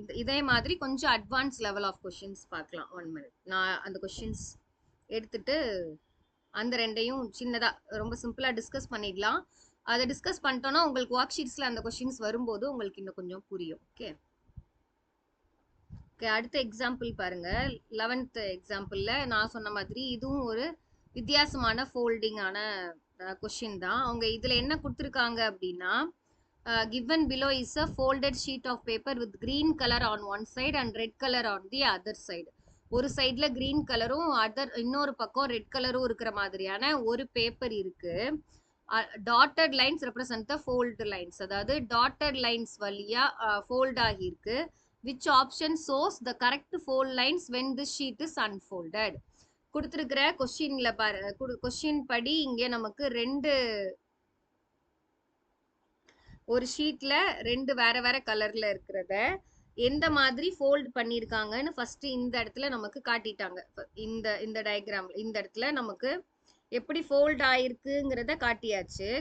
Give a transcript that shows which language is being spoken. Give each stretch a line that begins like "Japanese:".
Tamil: இதே மாதிரி கொஞ்சம் அட்வான்ஸ் லெவல் ஆஃப் கொஷின்ஸ் பார்க்கலாம். 1 minute நான் அந்த கொஷின்ஸ் எடுத்துட்டு அந்த ரெண்டையும் சின்னதா ரொம்ப சிம்பிளா டிஸ்கஸ் பண்ணிடலாம். அதை டிஸ்கஸ் பண்ணிட்டோம்னா உங்களுக்கு ஒர்க் ஷீட்ஸ்ல அந்த கொஸ்டின்ஸ் வரும்போது உங்களுக்கு இன்னும் கொஞ்சம் புரியும். ஓகே ஓகே, அடுத்த எக்ஸாம்பிள் பாருங்க. 11th எக்ஸாம்பிள்ல நான் சொன்ன மாதிரி இதுவும் ஒரு வித்தியாசமான ஃபோல்டிங்கான கொஸ்டின் தான். அவங்க இதுல என்ன கொடுத்துருக்காங்க அப்படின்னா,
English: given below is a folded sheet of paper with green color on one side and red color on the other side.
Tamil: ஒரு சைட்ல கிரீன் கலரும் இன்னொரு பக்கம் ரெட் கலரும் இருக்கிற மாதிரியான ஒரு பேப்பர் இருக்கு.
English: dotted lines represent the fold lines,
Tamil: அதாவது டாட்டட் லைன்ஸ் வழியா ஃபோல்ட் ஆகியிருக்கு.
English: which option shows the correct fold lines when the sheet is unfolded?
Tamil: கொடுத்திருக்கிற கொஸ்டின்ல பாரு, கொஸ்டின் படி இங்க நமக்கு ஒரு ஷீட்ல ரெண்டு வேற வேற கலர்ல இருக்கிறத எந்த மாதிரி ஃபோல்ட் பண்ணிருக்காங்கன்னு ஃபர்ஸ்ட் இந்த இடத்துல நமக்கு காட்டிட்டாங்க. இந்த டயக்ராம்ல இந்த இடத்துல நமக்கு எப்படி ஃபோல்ட் ஆயிருக்குங்கிறத காட்டியாச்சு.